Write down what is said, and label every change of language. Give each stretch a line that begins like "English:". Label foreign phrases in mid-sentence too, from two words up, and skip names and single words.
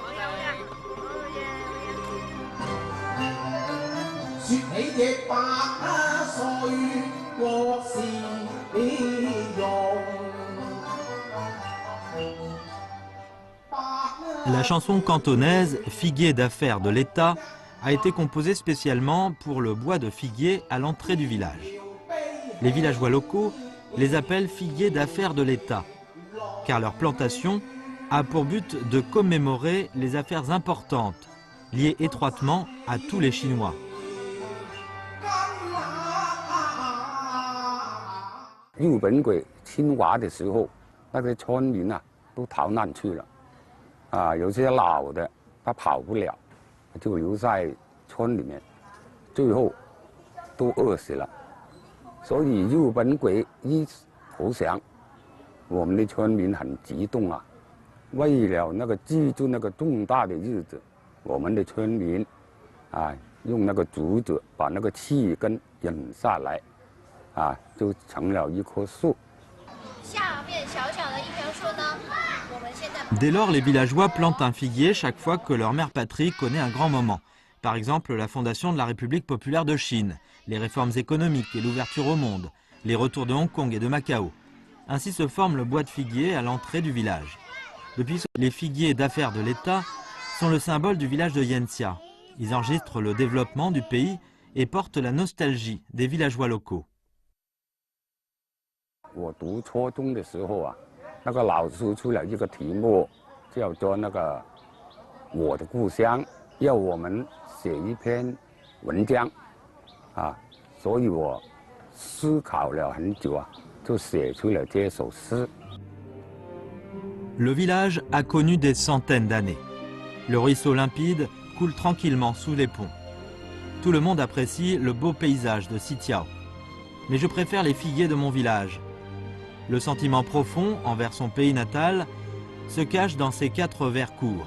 French: La chanson cantonaise « Figuier d'affaires de l'État » a été composée spécialement pour le bois de figuier à l'entrée du village. Les villageois locaux les appellent figuiers d'affaires de l'État, car leur plantation a pour but de commémorer les affaires importantes liées étroitement à tous les Chinois.
Chinese: 日本鬼侵华的时候，那个村民啊都逃难去了，有些老的他跑不了，就留在村里面，最后都饿死了。所以日本鬼一投降，我们的村民很激动啊。为了那个记住那个重大的日子，我们的村民用那个竹子把那个气根引下来。就成了一棵树。下面小小的一棵树呢，我们现在。
French: Dès lors, les villageois plantent un figuier chaque fois que leur mère patrie connaît un grand moment. Par exemple, la fondation de la République populaire de Chine, les réformes économiques et l'ouverture au monde, les retours de Hong Kong et de Macao. Ainsi se forme le bois de figuier à l'entrée du village. Depuis, les figuiers d'affaires de l'État sont le symbole du village de Yanxia. Ils enregistrent le développement du pays et portent la nostalgie des villageois locaux.
Chinese: 我读初中的时候啊，那个老师出了一个题目，叫做那个我的故乡，要我们写一篇文章，所以我思考了很久啊，就写出了这首诗。
French: Le village a connu des centaines d'années. Le ruisseau limpide coule tranquillement sous les ponts. Tout le monde apprécie le beau paysage de Sitiao. Mais je préfère les figuiers de mon village. Le sentiment profond envers son pays natal se cache dans ces 4 vers courts.